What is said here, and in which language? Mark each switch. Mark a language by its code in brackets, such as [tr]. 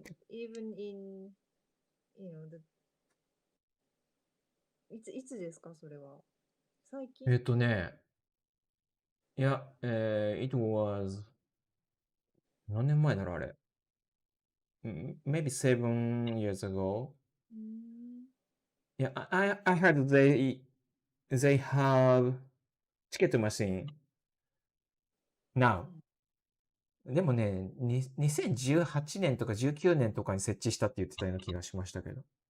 [en] even in, [ja] いつですか、それは。最近。いや、 [en] it was [ja] 何年前だろう、あれ。 [en] Maybe 7 years ago. Yeah, I heard they have ticket machine now. [ja] でもね、2018年とか19年とかに設置したって言ってたような気がしましたけど。